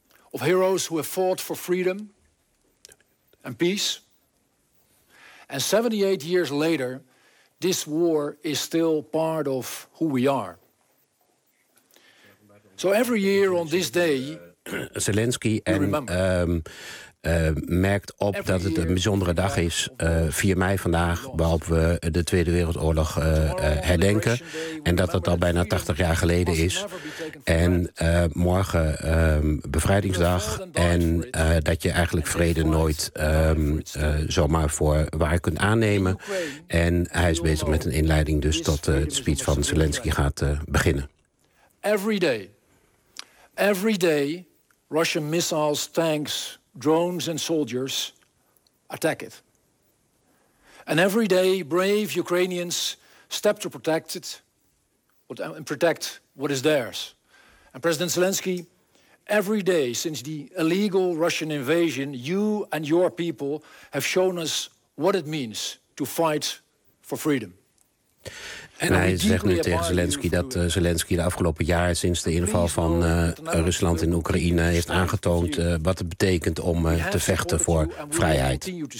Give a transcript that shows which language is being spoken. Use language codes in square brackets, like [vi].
[en] Of heroes who have fought for freedom and peace. And 78 years later, this war is still part of who we are. So every year on this day... [nl] Zelensky merkt op dat het een bijzondere dag is. 4 mei vandaag, waarop we de Tweede Wereldoorlog herdenken. En dat het al bijna 80 jaar geleden is. En morgen bevrijdingsdag. En dat je eigenlijk vrede nooit zomaar voor waar kunt aannemen. En hij is bezig met een inleiding dus tot het speech van Zelensky gaat beginnen. [en] Every day, Russian missiles, tanks, drones and soldiers attack it. And every day, brave Ukrainians step to protect it and protect what is theirs. And President Zelensky, every day since the illegal Russian invasion, you and your people have shown us what it means to fight for freedom. [nl] En hij zegt nu tegen Zelensky dat Zelensky de afgelopen jaar sinds de inval van Rusland in Oekraïne heeft aangetoond wat het betekent om te vechten voor vrijheid.